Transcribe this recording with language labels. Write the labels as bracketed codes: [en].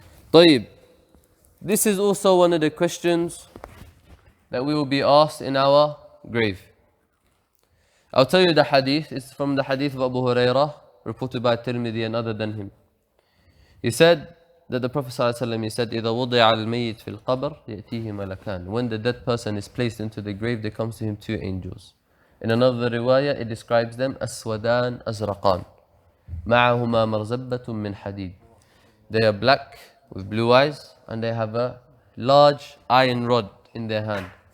[en] طيب. This is also one of the questions that we will be asked in our grave. I'll tell you the hadith. It's from the hadith of Abu Hurairah, reported by Tirmidhi and other than him. He said that the Prophet ﷺ, he said, [ar] إِذَا وُضِعَ الْمَيِّتْ فِي الْقَبْرِ يَأْتِيهِ مَلَكَانِ. [en] When the dead person is placed into the grave, there comes to him two angels. In another riwayah, it describes them [ar] أَسْوَدَانْ أَزْرَقَانْ مَعَهُمَا مَرْزَبَّةٌ مِّنْ حَدِيدٍ. [en] They are black with blue eyes and they have a large iron rod in their hand.